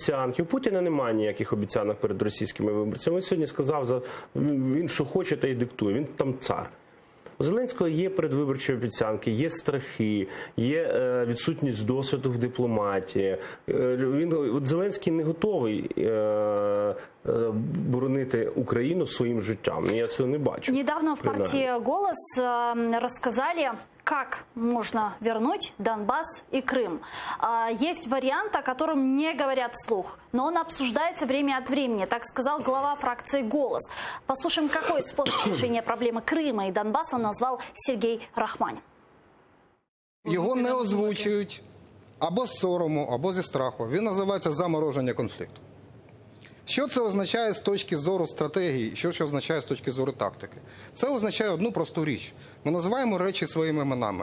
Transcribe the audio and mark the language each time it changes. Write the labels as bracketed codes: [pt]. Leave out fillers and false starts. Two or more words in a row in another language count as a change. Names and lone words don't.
[uk] У Путіна немає ніяких обіцянок перед російськими виборцями. Він сьогодні сказав, він що хоче, та й диктує. Він там цар. У Зеленського є передвиборчі обіцянки, є страхи, є відсутність досвіду в дипломатії. Зеленський не готовий боронити Україну своїм життям. Я цього не бачу. [ru] Недавно в партии «Голос» рассказали, как можно вернуть Донбасс и Крым. Есть вариант, о котором не говорят вслух, но он обсуждается время от времени, так сказал глава фракции «Голос». Послушаем, какой способ решения проблемы Крыма и Донбасса назвал Сергей Рахманин. [uk] Його не озвучують або з сорому, або зі страху. Він називається замороження конфлікту. Що це означає з точки зору стратегії, що означає з точки зору тактики? Це означає одну просту річ. Ми називаємо речі своїми іменами.